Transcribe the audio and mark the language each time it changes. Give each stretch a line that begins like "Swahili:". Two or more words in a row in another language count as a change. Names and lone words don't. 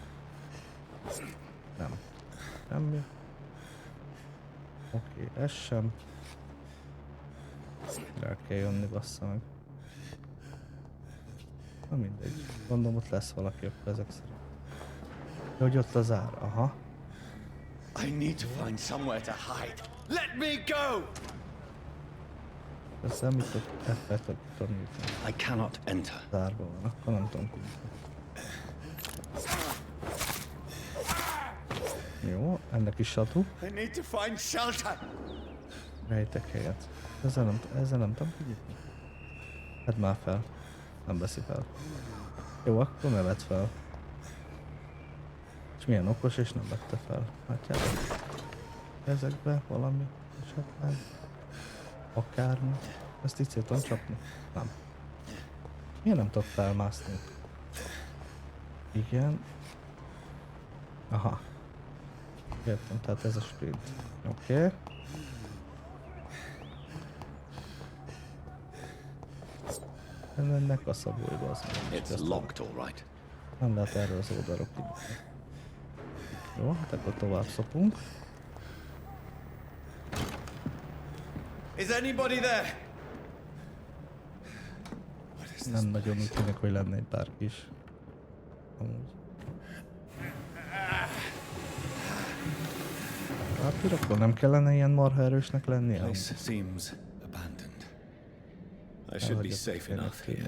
Hungarian: Nem. Semmi. Oké, ez sem. Rá kell jönni, bassza meg. Na mindegy. Gondolom ott lesz valaki akkor ezek szerint. De hogy ott az ár, aha.
English: I need to find somewhere to hide. Let me go!
Hungarian: Persze nem itt F-et tudom nyitni.
English: I cannot enter.
Hungarian: Zárva van, akkor nem tudom kinyitni. Jó, ennek is satú. I need to find shelter. Rejtek helyet. Ezzel nem tudom kinyitni. Hát már fel. Nem veszi fel. Jó, akkor ne vedd fel. És milyen okos, és nem vette fel. Látjátok? Ezekbe valami esetleg. Akármi. Ezt így szépen csapni? Nem. Miért nem tudok felmászni? Igen. Aha. Értem, tehát ez a sprint. Oké. Ennek a szabólyba az
English: It's locked, all right.
Hungarian: nem lehet erről az oldalról kinyitni. Jó, hát akkor tovább szopunk.
English: Is anybody there?
Hungarian: Nem nagyon úgy tűnik, hogy lenne egy bárki is. Amúgy. Vampyr, akkor nem kellene ilyen marha erősnek lennie?
English: Place seems abandoned. I should be safe enough here.